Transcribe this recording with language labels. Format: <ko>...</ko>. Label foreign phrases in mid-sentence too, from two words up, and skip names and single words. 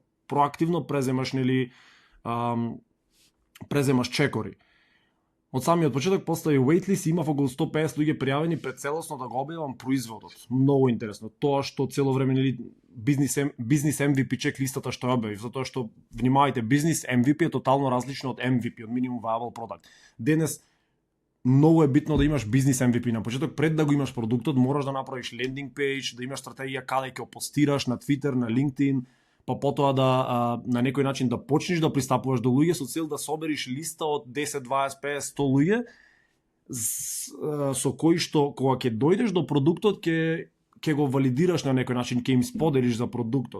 <mk>Проактивно преземаш чекори. Од самиот почеток постави waitlist и имав околу 150 луѓе пријавени пред целосно да го објавам производот. Многу интересно. Тоа што цело време бизнис MVP чек листата што објавив, затоа што внимавајте, бизнис MVP е тотално различно од MVP, од</mk> <en>minimum viable product.</en> <mk>Денес многу е битно да имаш бизнис MVP на почеток, пред да го имаш продуктот, мораш да направиш</mk> <en>landing page,</en> <mk>да имаш стратегија каде ќе го постираш на Twitter, на LinkedIn, па потоа да на некој начин да почнеш да пристапуваш до луѓе со цел да собериш листа од 10, 20, 50, 100 луѓе со кои што кога ќе дојдеш до продуктот ќе го валидираш на некој начин, ќе им споделиш за продуктот.</mk>